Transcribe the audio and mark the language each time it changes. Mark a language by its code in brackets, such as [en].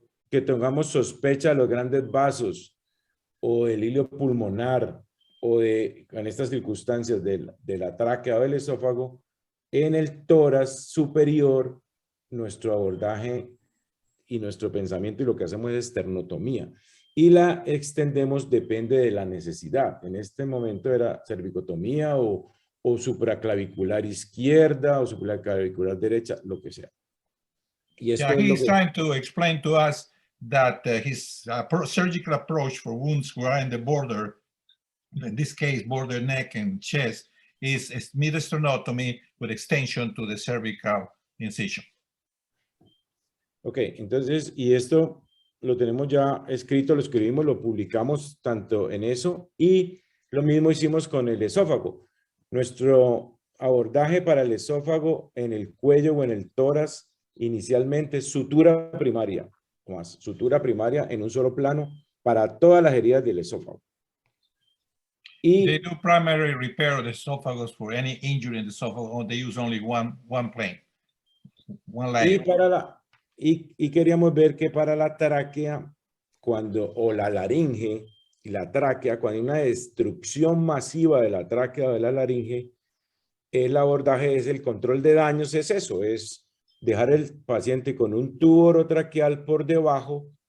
[es] Que tengamos sospecha de los grandes vasos o del hilo pulmonar o en estas circunstancias de la tráquea o del esófago, en el tórax superior, nuestro abordaje y nuestro pensamiento y lo que hacemos es esternotomía. Y la extendemos, depende de la necesidad. En este momento era cervicotomía o supraclavicular izquierda o supraclavicular derecha, lo que sea. Y esto [en] he's trying to explain to us that his surgical approach for wounds who are in the border, in this case, border neck and chest, is mid-sternotomy with extension to the cervical incision. [es] Ok, entonces, y esto lo tenemos ya escrito, lo escribimos, lo publicamos tanto en eso, y lo mismo hicimos con el esófago. Nuestro abordaje para el esófago en el cuello o en el tórax, inicialmente sutura primaria, sutura primaria en un solo plano para todas las heridas del esófago. Y [en] they do primary repair of the esophagus for any injury in the esophagus, or they use only one plane, one layer. [es] Y queríamos ver que para la tráquea, o la laringe y la tráquea, cuando hay una destrucción masiva de la tráquea o de la laringe, el abordaje es el control de daños, es eso, es dejar el paciente con un tubo orotraqueal por debajo.